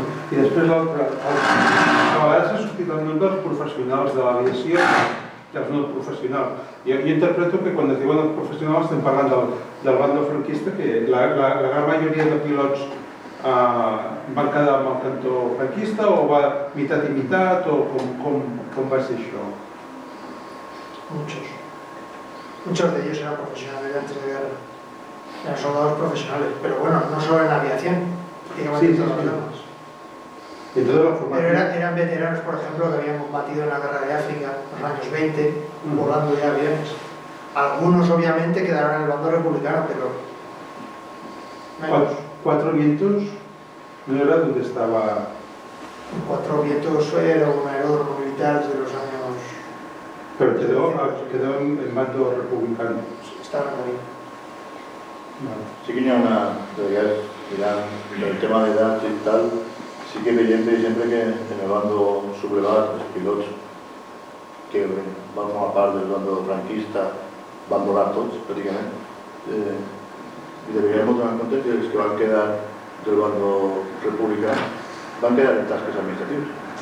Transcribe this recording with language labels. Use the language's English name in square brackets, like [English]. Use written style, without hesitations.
[Catalan] I després l'altre, a vegades s'ha sortit el nom dels professionals de l'aviació i els no professionals. Jo interpreto que quan es diuen els professionals estem parlant del bando franquista, que la gran majoria de pilots van quedar amb el cantó franquista o va mitat i mitat, o com va ser això? [Spanish] Muchos de ellos eran profesionales antes de guerra. Eran soldados profesionales, pero bueno, no solo en aviación, digamos en todas las ramas. Pero eran veteranos, por ejemplo, que habían combatido en la guerra de África en los años 20, volando ya aviones. Algunos, obviamente, quedaron en el bando republicano, pero menos. ¿Cuatro Vientos no era donde estaba? Cuatro Vientos era un aeródromo militar de los años... Pero quedó en bando republicano. Estaban ahí. Vale. [Catalan] Sí que hi ha una, del tema d'edat i tal, sí que veiem, per exemple, que en el bando sublevat, els pilots que van formar part del bando franquista van volar tots, pràcticament. I deberíem tenir en compte que els que van quedar del bando republicà van quedar en tasques administratives.